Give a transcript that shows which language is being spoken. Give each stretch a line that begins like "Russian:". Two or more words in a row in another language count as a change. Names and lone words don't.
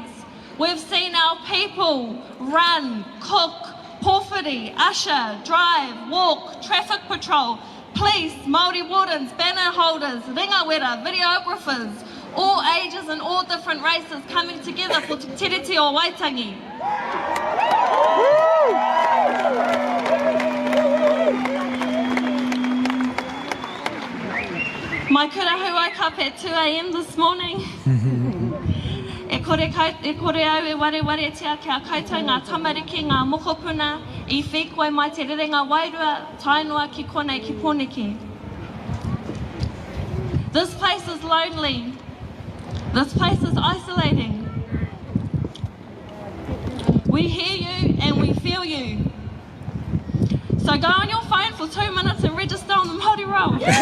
English: We've seen our people run, cook, pōwhiri, usher, drive, walk, traffic patrol, police, Māori wardens, banner holders, ringawera, videographers, all ages and all different races coming together for Te Tiriti o Waitangi. My kurahui woke up at 2 a.m. this morning.
Māori: E kore au e ware tia ki a koutou ngā tamariki, ngā mokopuna, I whikoe mai te rerenga wairua, tainua ki konei ki Pōneke.
English: This place is lonely. This place is isolating. We hear you and we feel you. So go on your phone for 2 minutes and register on the Māori roll.